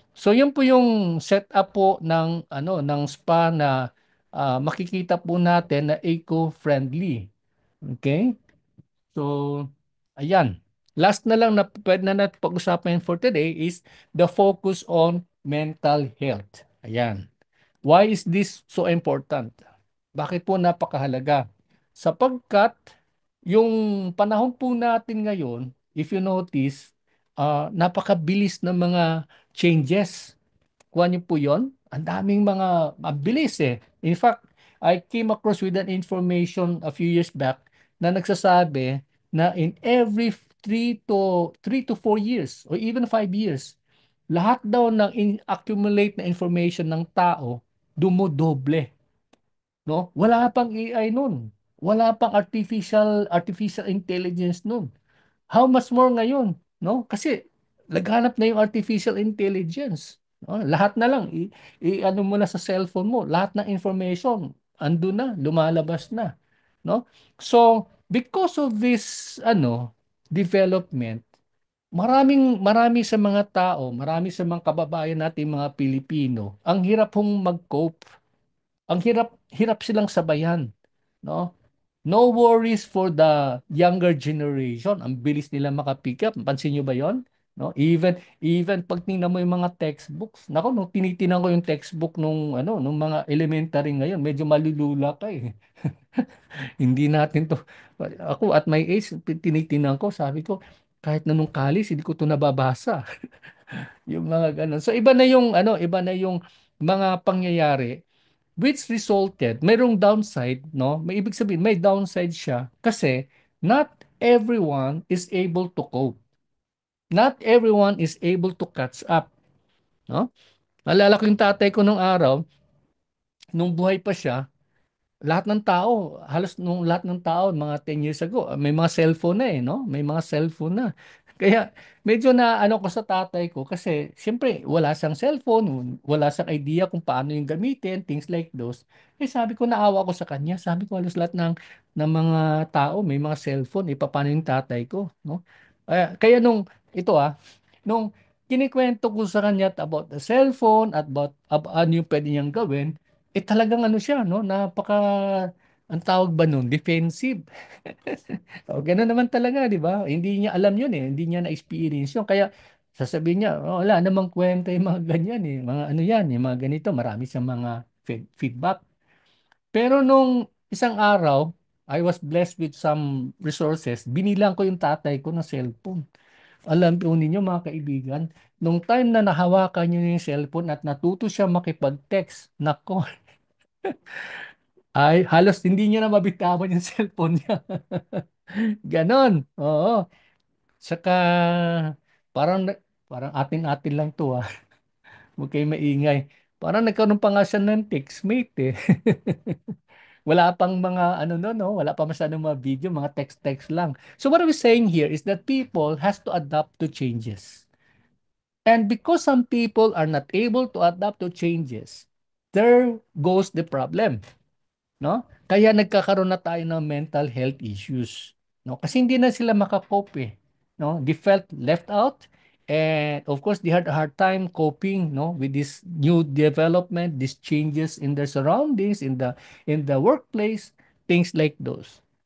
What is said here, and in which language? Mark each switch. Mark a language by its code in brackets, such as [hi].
[tl] So yun po yung setup po ng ng spa na makikita po natin na eco-friendly. Okay? So ayan. Last na lang na pwede na natin pag-usapan for today is [en] the focus on mental health. [tl] Ayan. [en] Why is this so important? [tl] Bakit po napakahalaga? Sapagkat yung panahon po natin ngayon, [en] if you notice, [tl] napakabilis ng mga changes. Kuha niyo po yon. Ang daming mga mabilis eh. [en] In fact, I came across with an information a few years back [tl] na nagsasabi na [en] in every 3 to 4 years or even 5 years, [tl] lahat daw ng accumulate na information ng tao dumodoble, [en] no? [tl] Wala pang AI nun. Wala pang artificial intelligence nun. [en] How much more [tl] ngayon, no? Kasi naghanap na yung artificial intelligence. No? Lahat na lang ano mo na sa cellphone mo, lahat ng information ando na, lumalabas na, no? So, [en] because of this development, [tl] marami sa mga tao, marami sa mga kababayan natin mga Pilipino, ang hirap hong mag-cope. Ang hirap silang sabayan, no? [en] No worries for the younger generation. [tl] Ang bilis nila makapick up. Pansin nyo ba 'yon? No? Even pag tingnan mo yung mga textbooks. Nako, nung tinitinan ko yung textbook nung mga elementary ngayon, medyo malulula ka eh. Hindi natin to. Ako at my age, tinitinan ko, sabi ko, kahit na nung college, hindi ko to nababasa. Yung mga ganun. So iba na yung ano, iba na yung mga pangyayari which resulted, mayroong downside, no? May ibig sabihin, may downside siya kasi [en] not everyone is able to cope. Not everyone is able to catch up, no? [tl] Alala ko yung tatay ko nung araw, nung buhay pa siya, lahat ng tao, halos nung lahat ng tao, mga 10 years ago, may mga cellphone na eh, no? May mga cellphone na. Kaya medyo na ano ko sa tatay ko kasi siyempre wala siyang cellphone, wala siyang idea kung paano yung gamitin, [en] things like those. [tl] Eh sabi ko naawa ko sa kanya, sabi ko halos lahat ng mga tao may mga cellphone, eh paano yung tatay ko, no? Kaya nung ito nung kinikwento ko sa kanya about the cellphone at about ano yung pwede niyang gawin, eh talagang ano siya, no? Ang tawag ba nun? Defensive. O, ganun naman talaga, di ba? Hindi niya alam yun eh. Hindi niya na-experience yun. Kaya sasabihin niya, "Oh, wala namang kwenta yung mga ganyan eh. Mga ano yan, yung mga ganito. Marami siyang mga feedback." Pero nung isang araw, [en] I was blessed with some resources. [tl] Binilang ko yung tatay ko ng cellphone. Alam po ninyo mga kaibigan, nung time na nahawakan niya yung cellphone at natuto siya makipag-text, nako, ay halos hindi niya na mabitawan yung cellphone niya. Ganon. Oo. Saka parang parang atin-atin lang to ah. Huwag kayo maingay. Parang nagkaroon pa nga siya ng textmate eh. Wala pang mga ano no, wala pa masyadong mga video, mga text-text lang. [en] So what I'm saying here is that people has to adapt to changes. And because some people are not able to adapt to changes, there goes the problem. No? [tl] Kaya nagkakaroon na tayo ng mental health issues, no? Kasi hindi na sila makakope, no? [en] They felt left out and of course they had a hard time coping, no, with this new development, these changes in their surroundings, in the workplace, things like those.